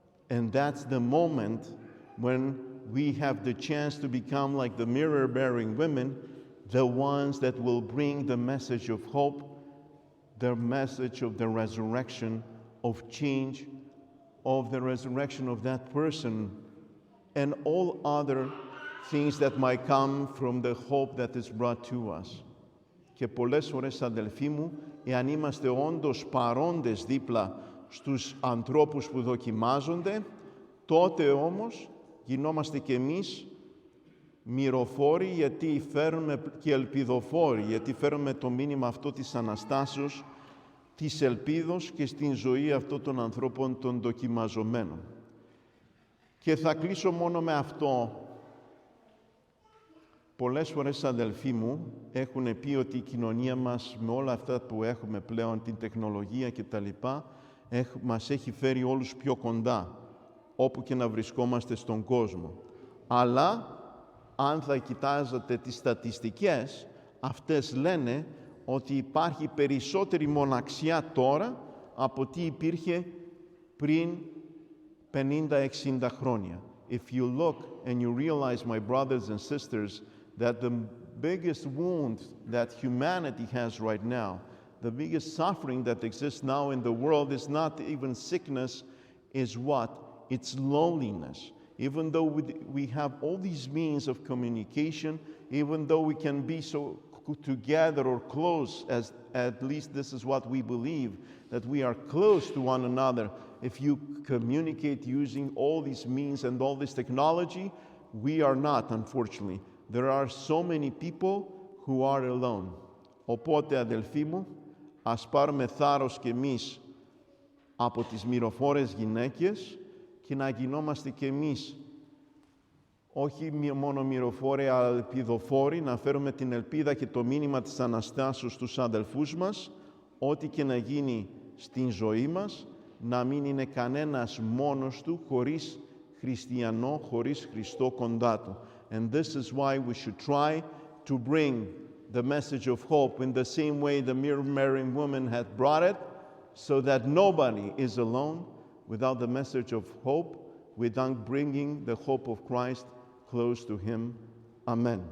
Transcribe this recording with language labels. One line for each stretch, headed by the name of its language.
English: And that's the moment when we have the chance to become like the mirror-bearing women, the ones that will bring the message of hope, the message of the resurrection, of change, of the resurrection of that person, and all other things that might come from the hope that is brought to us.
Greek: Και πολλές φορές, αδελφοί μου, εάν είμαστε όντως παρόντες δίπλα στους ανθρώπους που δοκιμάζονται, τότε όμως γινόμαστε και εμείς μυροφόροι, γιατί φέρουμε και ελπιδοφόροι, γιατί φέρουμε το μήνυμα αυτό της Αναστάσεως, της ελπίδος και στην ζωή αυτών των ανθρώπων των δοκιμαζομένων. Και θα κλείσω μόνο με αυτό. Πολλές φορές, αδελφοί μου, έχουν πει ότι η κοινωνία μας, με όλα αυτά που έχουμε πλέον, την τεχνολογία και τα λοιπά, μας έχει φέρει όλους πιο κοντά, όπου και να βρισκόμαστε στον κόσμο. Αλλά, αν θα κοιτάζετε τις στατιστικές, αυτές λένε ότι υπάρχει περισσότερη μοναξιά τώρα από τι υπήρχε πριν 50-60 χρόνια.
English: If you look and you realize, my brothers and sisters, that the biggest wound that humanity has right now, the biggest suffering that exists now in the world is not even sickness, is what? It's loneliness. Even though we have all these means of communication, even though we can be so together or close, as at least this is what we believe, that we are close to one another. If you communicate using all these means and all this technology, we are not, unfortunately. There are so many people who are alone.
Greek: Οπότε, αδελφοί μου, ας πάρουμε θάρρος κι εμείς από τις μυροφόρες γυναίκες και να γινόμαστε κι εμείς όχι μόνο μυροφόροι, αλλά ελπιδοφόροι, να φέρουμε την ελπίδα και το μήνυμα της Αναστάσεως στους αδελφούς μας, ό,τι και να γίνει στην ζωή μας, να μην είναι κανένας μόνος του, χωρίς χριστιανό, χωρίς Χριστό κοντά του.
English: And this is why we should try to bring the message of hope in the same way the mirror-bearing woman had brought it, so that nobody is alone without the message of hope, without bringing the hope of Christ close to him. Amen.